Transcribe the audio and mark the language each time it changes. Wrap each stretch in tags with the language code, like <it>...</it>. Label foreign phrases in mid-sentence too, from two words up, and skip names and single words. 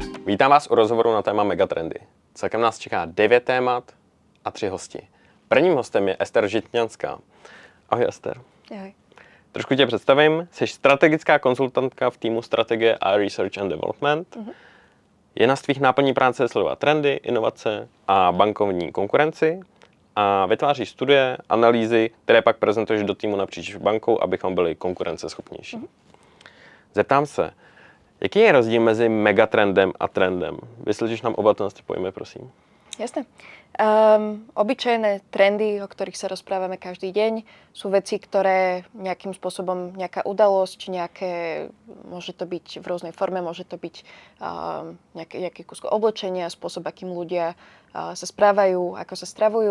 <cs>Vítám vás u rozhovoru na téma megatrendy. Celkem nás čeká 9 témat a 3 hosti. Prvním hostem je Ester Žitňanská. Ahoj Ester. Ahoj. Trošku tě představím. Jsi strategická konzultantka v týmu strategie a</cs> <en>research and development.</en> <cs>Jedna z tvých náplní práce je sledovat trendy, inovace a bankovní konkurenci a vytváříš studie, analýzy, které pak prezentuješ do týmu napříč bankou, abychom byli konkurenceschopnější. Zeptám se, jaký je rozdíl mezi megatrendem a trendem? Vysvětlíš nám oba ty pojmy, prosím.</cs> <sk>Jasné. Obyčajné trendy, o ktorých sa rozprávame každý deň, sú veci, ktoré nejakým spôsobom, nejaká udalosť, môže to byť v rôznej forme, môže to byť nejaké kúsko oblečenia, spôsob, akým ľudia sa správajú, ako sa stravujú.</sk>